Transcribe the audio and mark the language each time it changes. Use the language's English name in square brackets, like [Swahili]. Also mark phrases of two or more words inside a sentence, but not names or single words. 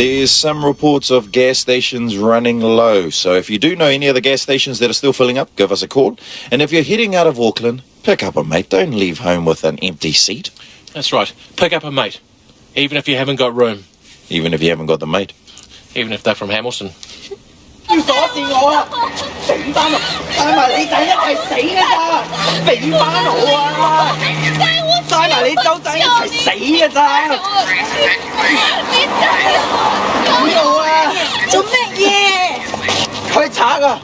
[English] There's some reports of gas stations running low, so if you do know any of the gas stations that are still filling up, give us a call. And if you're heading out of Auckland, pick up a mate. Don't leave home with an empty seat. That's right. Pick up a mate. Even if you haven't got room. Even if you haven't got the mate. Even if they're from Hamilton. [Cantonese] 要鎖匙我啊！俾翻我，帶埋你仔一齊死㗎咋！俾翻我啊！帶埋你周仔一齊死㗎咋！俾我啊！做乜嘢？開賊啊！